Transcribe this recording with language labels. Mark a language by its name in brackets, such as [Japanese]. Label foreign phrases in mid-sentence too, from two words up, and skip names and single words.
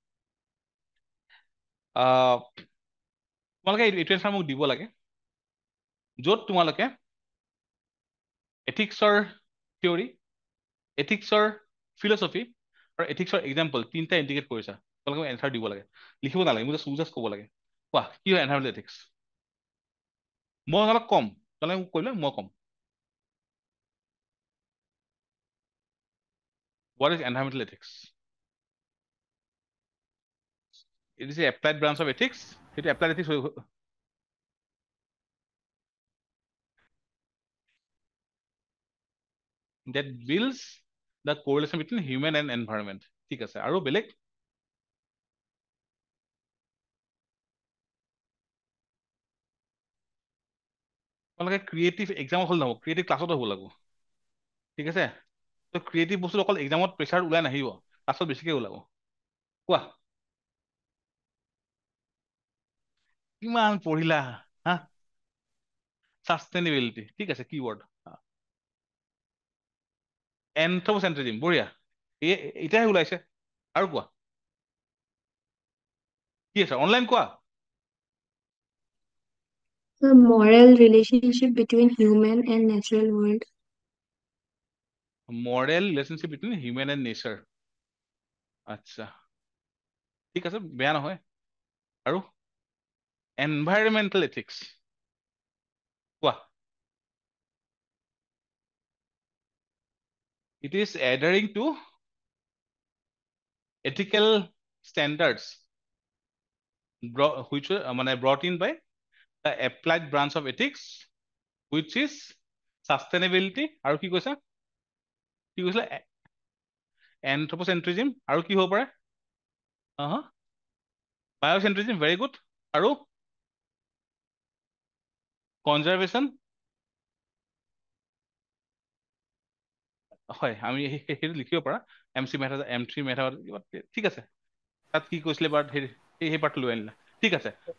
[Assamese] তোমালোকে এইটো এনচাৰ মোক দিব লাগে, য'ত তোমালোকে এথিক্সৰ থিয়ৰী, এথিক্সৰ ফিলচফি আৰু এথিক্সৰ এক্সাম্পল তিনিটা ইণ্ডিকেট কৰিছা, তোমালোকে এনচাৰ দিব লাগে, লিখিব নালাগে, মোক জাষ্ট ক'ব লাগে, কোৱা কি হয় [English] environmental ethics. [Assamese] মই অলপ কম, তোমালোকে মোক কৰিলে মই কম। [English] What is environmental ethics? It is a applied branch of ethics. সেইটো applied ethics that builds the correlation between human and environment. [Assamese] ঠিক আছে, আৰু বেলেগ তোমালোকে ক্ৰিয়েটিভ এক্সামত হ'ল নহ'ব, ক্ৰিয়েটিভ ক্লাছতো হ'ব লাগিব, ঠিক আছে। তো ক্ৰিয়েটিভ বস্তু অকল এক্সামত প্ৰেছাৰ ওলাই নাহিব, ক্লাছত বেছিকে ওলাব। কোৱা কিমান পঢ়িলা হা, সাষ্টেইনেবিলিটি, ঠিক আছে, [English] keyword anthropocentrism, [Assamese] বঢ়িয়া, এতিয়াহে ওলাইছে। আৰু কোৱা কি আছে, অনলাইন কোৱা। [English] The moral relationship between human and natural world. moral relationship between human and nature, [Assamese] আচ্ছা, ঠিক আছে, বেয়া নহয়। আৰু [English] environmental ethics [Assamese] কোৱা। [English] It is adhering to ethical standards which মানে brought in by the applied branch of ethics which is sustainability [Assamese] আৰু কি কৈছা, কি কৈছিলা, [English] anthropocentrism [Assamese] আৰু কি হ'ব পাৰে, [English] biocentrism, very good, [Assamese] আৰু conservation, হয় আমি সেইটো লিখিব পাৰা, MC মেথড, M3 মেথড, ঠিক আছে। তাত কি কৈছিলে বাৰু সেই পাৰ্টটো লৈ আনিলা, ঠিক আছে।